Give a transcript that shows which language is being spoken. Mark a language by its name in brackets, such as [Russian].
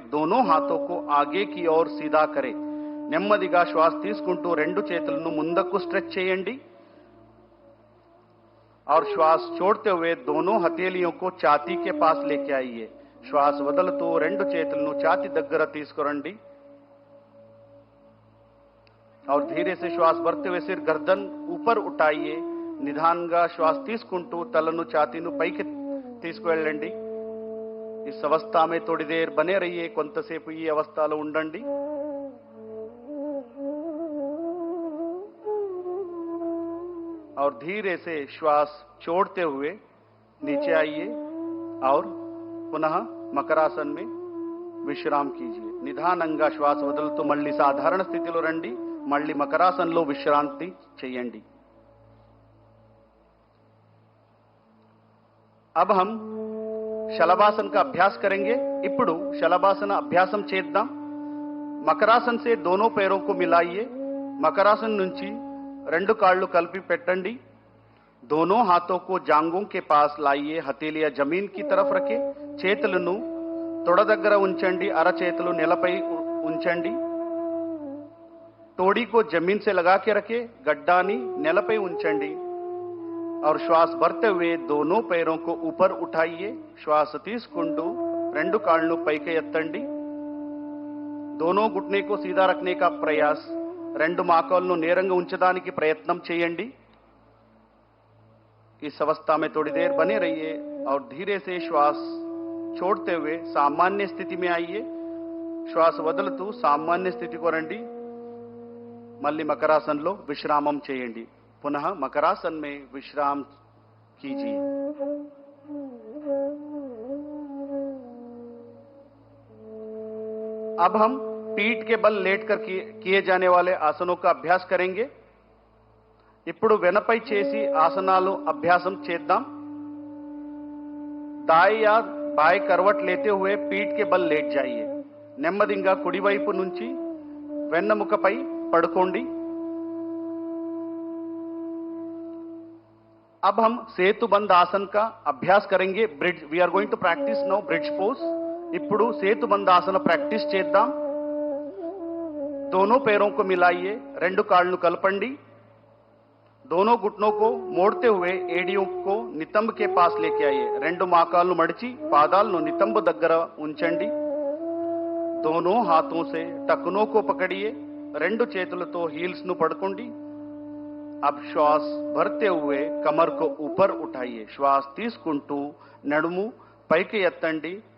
[Hindi] दोनों हाथों को आगे की ओर सीधा करें. [Telugu] నెమ్మదిగా శ్వాస తీసుకుంటూ రెండు చేతులను ముందుకు స్ట్రెచ్ చేయండి. [Hindi] और श्वास छोड़ते हुए दोनों हथेलियों को छाती के पास लेके आइए. [Telugu] श्वास వదులుతూ రెండు చేతులను ఛాతీ దగ్గర తీసుకురండి. [Hindi] और धीरे से श्वास भरते हुए सिर गर्दन ऊपर उठाइए. [Telugu] నిదానంగా శ్వాస తీసుకుంటూ తలను ఛాతీను పైకి తీసుకువెళ్ళండి. [Hindi] इस अवस्था में थोड़ी देर बने रहिए. [Telugu] కొంతసేపు ఈ అవస్థలో ఉండండి. [Hindi] और धीरे से श्वास छोड़ते हुए नीचे आइए और पुनः मकरासन में विश्राम कीजिए. [Telugu] నిదానంగా శ్వాస వదులుతూ మళ్ళీ సాధారణ స్థితిలో రండి. మళ్ళీ మకరాసనంలో విశ్రాంతి చేయండి. [Hindi] अब हम శలభాసన का अभ्यास करेंगे. [Telugu] ఇప్పుడు శలభాసన అభ్యాసం చేద్దాం. [Hindi] మకరాసన से दोनों पैरों को मिलाइए. [Telugu] మకరాసన నుంచి రెండు కాళ్ళు కలిపి పెట్టండి. [Hindi] दोनों हाथों को जांघों के पास लाइए. हथेलियां जमीन की तरफ रखे. [Telugu] చేతులను తొడ దగ్గర ఉంచండి. అరచేతులు నేలపై ఉంచండి. [Hindi] तोड़ी को जमीन से लगा के रखे. [Telugu] गड्डानी నేలపై ఉంచండి. [Hindi] और श्वास भरते हुए दोनों पैरों को ऊपर उठाइए. [Telugu] श्वास తీసుకుంటూ రెండు కాళ్ళను పైకి ఎత్తండి. [Hindi] दोनों घुटने को सीधा रखने का प्रयास. [Telugu] రెండు మోకాళ్ళను నేరంగా ఉంచడానికి ప్రయత్నం చేయండి. [Hindi] इस अवस्था में थोड़ी देर बने रहिए और धीरे से श्वास छोड़ते हुए सामान्य स्थिति में आइए. [Telugu] श्वास వదులుతూ సామాన్య స్థితికి రండి. మళ్ళీ మకరాసనంలో విశ్రామం చేయండి. [Hindi] पुनः मकरासन में विश्राम कीजिए. अब हम पीठ के बल लेटकर किए जाने वाले आसनों का अभ्यास करेंगे. [Telugu] ఇప్పుడు వెనపై చేసి ఆసనాలు అభ్యాసం చేద్దాం. [Hindi] दाएं या बाएं करवट लेते हुए पीठ के बल लेट जाइए. [Telugu] నెమ్మదిగా కుడివైపు నుంచి వెన్నెముకపై పడుకోండి. [Hindi] अब हम సేతుబంధ आसन का अभ्यास करेंगे. [English] Bridge we are going to practice now bridge pose. [Telugu] ఇప్పుడు సేతుబంధ आसन प्रैक्टिस చేద్దాం. [Hindi] दोनों पैरों को मिलाइए. [Telugu] రెండు కాళ్ళను కలపండి. [Hindi] दोनों घुटनों को मोड़ते हुए एड़ियों को नितंब के पास लेके आइए. [Telugu] రెండు మోకాళ్ళను మడిచి పాదాలను నితంబ దగ్గర ఉంచండి. [Hindi] दोनों हाथों से टखनों को पकड़िए. [Telugu] రెండు చేతులతో హీల్స్ ను పట్టుకోండి. [Hindi] अब श्वास भरते हुए कमर को ऊपर उठाइए. [Telugu] श्वास తీసుకుంటూ నడుము పైకి ఎత్తండి.